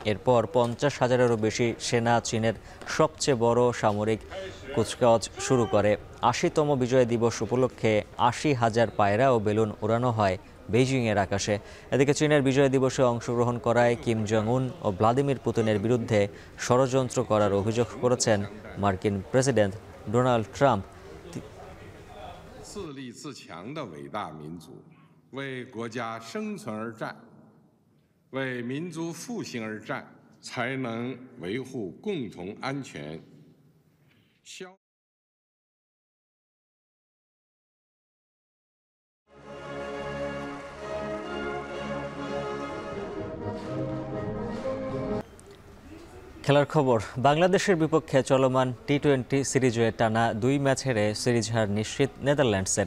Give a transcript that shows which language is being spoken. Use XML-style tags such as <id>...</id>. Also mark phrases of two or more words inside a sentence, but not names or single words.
<bn>এরপর 50,000-এরও বেশি সেনা চীনের সবচেয়ে বড় সামরিক কুচকাওয়াজ শুরু করে। 80তম বিজয় দিবস উপলক্ষে 80,000 পায়রা ও বেলুন উড়ানো হয় বেইজিংয়ের আকাশে। এদিকে চীনের বিজয় দিবসে অংশগ্রহণ করায় কিম জং উন ও ভ্লাদিমির পুতিনের বিরুদ্ধে ষড়যন্ত্র করার অভিযোগ করেছেন মার্কিন প্রেসিডেন্ট ডোনাল্ড ট্রাম্প।</bn> <zh>自立自强的伟大民族，为国家生存而战，为民族复兴而战，才能维护共同安全。</zh> <bn>খেলার খবর, বাংলাদেশের বিপক্ষে চলমান টি-20 সিরিজে টানা 2 ম্যাচ হেরে সিরিজ হার নিশ্চিত নেদারল্যান্ডসের।</bn>